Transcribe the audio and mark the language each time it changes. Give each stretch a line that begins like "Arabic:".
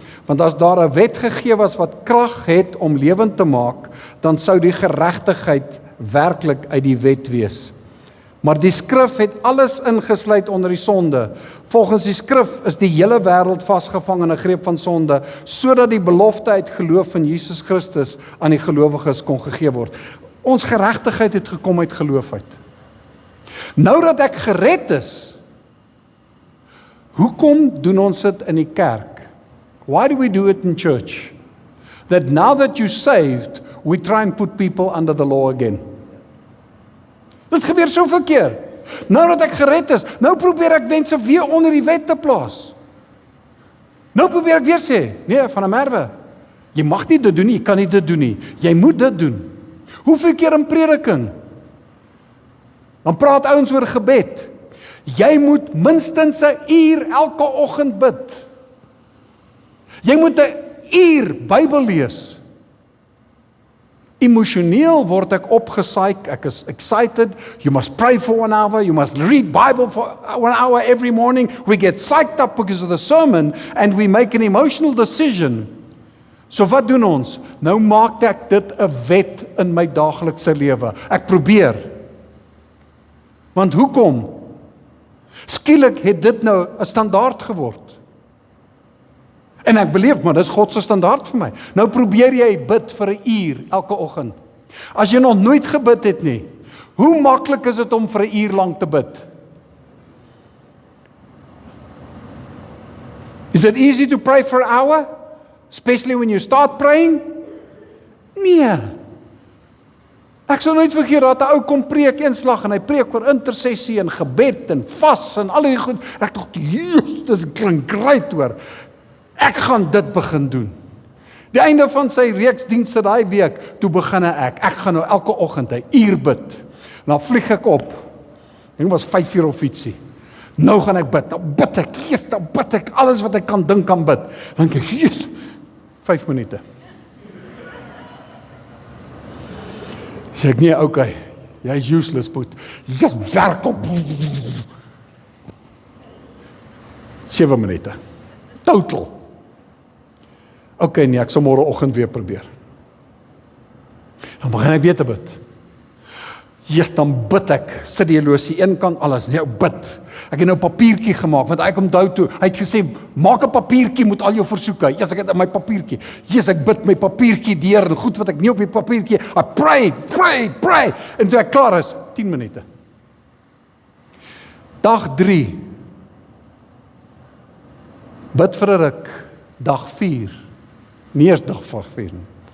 Afrikaans: Want as daar 'n wet gegee was wat krag het om lewend te maak, dan sou die geregtigheid werklik uit die wet wees. Maar die skrif het alles ingesluit onder die sonde. Volgens die skrif is die hele wêreld vasgevang in 'n greep van sonde, sodat die belofte uit geloof in Jesus Christus aan die gelowiges kon gegee word. Ons geregtigheid het gekom uit geloof uit. Nou dat ek gered is, hoekom doen ons dit in die kerk?
English: Why do we do it in church? That now that you're saved, we try and put people under the law again.
Afrikaans: Dit gebeur soveel keer. Nou dat ek gered is, nou probeer ek mense weer onder die wet te plaas. Nou probeer ek weer sê, nee, van 'n merwe. Jy mag nie dit doen nie, jy kan nie dit doen nie. Jy moet dit doen. Hoeveel keer in prediking? Dan praat ouens oor gebed. Jy moet minstens 'n uur elke oggend bid. Jy moet 'n uur Bybel lees. Emosioneel word ek opgesaik, ek is excited,
English: you must pray for 1 hour, you must read Bible for 1 hour every morning, we get psyched up because of the sermon, and we make an emotional decision.
Afrikaans: So wat doen ons? Nou maak ek dit 'n wet in my daaglikse lewe. Ek probeer. Want hoekom? Skielik het dit nou 'n standaard geword. En ek beleef, maar dis God se standaard vir my. Nou probeer jy bid vir 'n uur elke oggend. As jy nog nooit gebid het nie, hoe maklik is dit om vir 'n uur lank te bid?
English: Is it easy to pray for an hour? Especially when you start praying?
Afrikaans: Nee. Ek sal nooit vergeet dat 'n ou kom preek eenslag en hy preek oor intersessie en gebed en vas en al die goed. Ek dink, "Jesus, dit klink great hoor. Ek gaan dit begin doen." Die einde van sy reeks dienste daai week, toe begin ek gaan nou elke oggend 'n uur bid. En dan vlieg ek op. Dit was 5 uur of ietsie. Nou gaan ek bid. Nou bid ek, Jesus, nou bid ek alles wat ek kan dink aan bid. Dan dink ek, Jesus, 5 minute. Sê ek nee, okay, jy is useless, boet. Yes, werk op. 7 minute. Total. Okay, nee, ek sal môreoggend weer probeer. Dan begin ek weer te bid. Ja, dan bid ek, sit die horlosie een kant alles, nee, bid. Ek het nou 'n papiertjie gemaak, want ek onthou toe, hy het gesê, maak 'n papiertjie met al jou versoeke. Yes, ek het in my papiertjie. Yes, ek bid my papiertjie deur, en goed wat ek nie op die papiertjie,
English: I pray,
Afrikaans: en toe ek klaar is, 10 minute. Dag 3, bid vir 'n ruk, dag 4, nie eers dag 4 nie.